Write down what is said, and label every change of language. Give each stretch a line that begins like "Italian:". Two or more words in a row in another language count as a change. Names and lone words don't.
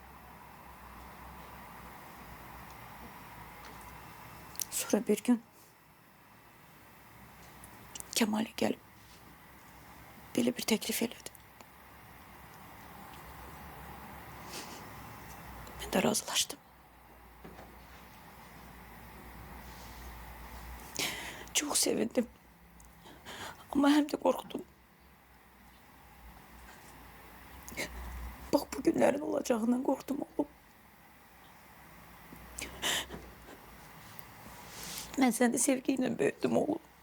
Azerbaijani: Sonra bir gün Kemal'e gəlib belə bir təklif elədi. Mən də razılaşdım.
Turkish: Çok sevindim. Ama hem de korktum. Bak bugünlerin olacağından korktum oğlum. Ben seni sevgiyle büyüttüm oğlum.